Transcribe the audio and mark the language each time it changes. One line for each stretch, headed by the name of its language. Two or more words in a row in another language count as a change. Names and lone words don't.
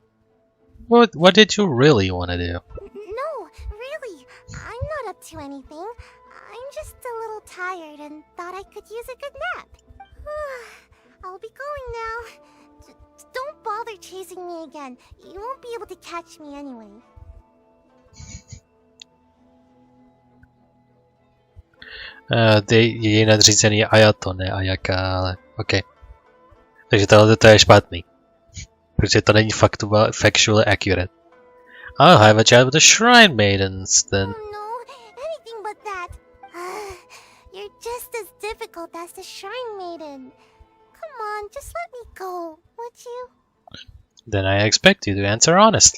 English: What did you really want to do? No, really, I'm not up to anything. I'm just a little tired and thought I could use a good nap. I'll be going now. Don't bother chasing me again. You won't be able to catch me anyway.
Czech: Její nadřízený je Ayato, ne Ayaka, ale okej. Takže tohle to je špatný. Protože to není
English: factually accurate. I'll have a chat with the shrine maidens then. Oh no, anything but that. You're just as difficult as the shrine maiden. Come on, just let me go, would you? Then I expect you to answer honestly.